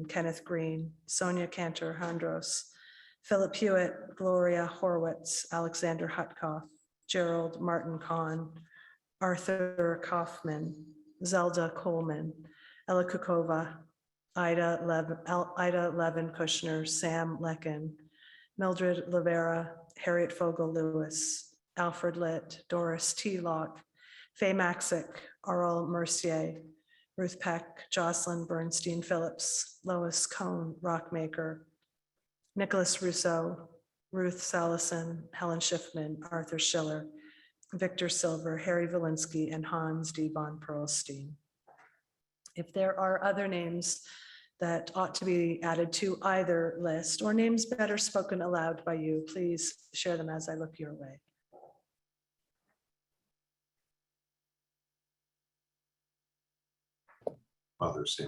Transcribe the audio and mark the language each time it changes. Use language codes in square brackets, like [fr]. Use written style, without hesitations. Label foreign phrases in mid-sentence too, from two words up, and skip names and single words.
[en] Kenneth Green, Sonia Cantor Handros, Philip Hewitt, Gloria Horwitz, Alexander Hutkoff, Gerald Martin Kahn, Arthur Kaufman, Zelda Coleman, Ella Kukova, Ida Levin Kushner, Sam Lekin, Mildred Rivera, Harriet Fogel Lewis, Alfred Litt, Doris T. Locke, Faye Maxick, Aurel Mercier, Ruth Peck, Jocelyn Bernstein Phillips, Lois Cohn, Rockmaker, Nicholas Rousseau, Ruth Salison, Helen Schiffman, Arthur Schiller, Victor Silver, Harry Valinsky, and Hans D. von Perlstein. If there are other names that ought to be added to either list, or names better spoken aloud by you, please share them as I look your way. Father Sam.